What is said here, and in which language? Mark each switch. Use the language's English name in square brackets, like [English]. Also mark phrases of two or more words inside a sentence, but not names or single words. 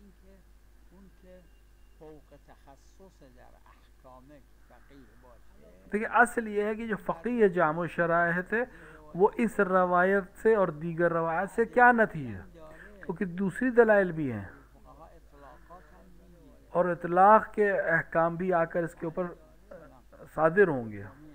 [Persian] این که اون که فوق تخصص در احکام فقیه باشه. [Urdu] دیکھیں اصل یہ ہے کہ جو فقیہ جامع شرائط ہے وہ اس روایت سے اور دیگر روایت سے کیا نتیجہ، کیونکہ دوسری دلائل بھی ہیں اور اطلاق کے احکام بھی آ کر اس کے اوپر صادر ہوں گے.